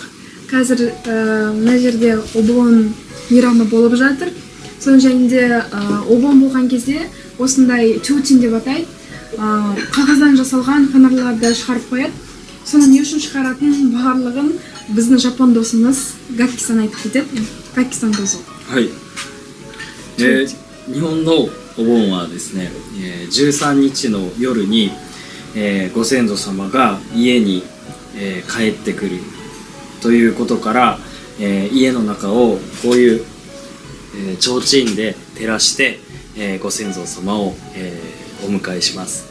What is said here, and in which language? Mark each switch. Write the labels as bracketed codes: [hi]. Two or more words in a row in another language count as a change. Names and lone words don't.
[kk] Қазір мына жерде обон мейрамы болып жатыр. Соның жайында обон болған кезде осындай чучин деп атайды. Қағаздан жасалған фонарларды шығарып қояды. Соны не үшін шығаратын барлығын біздің жапон досымыз Гакки-сан айтып кетеді. [ja] Гакки-сан どうぞ。はい。日本のお盆はですね、13日の夜に、ご先祖様が家に、帰ってくるということから、家の中をこういう、提灯で照らして、ご先祖様を、お迎えします。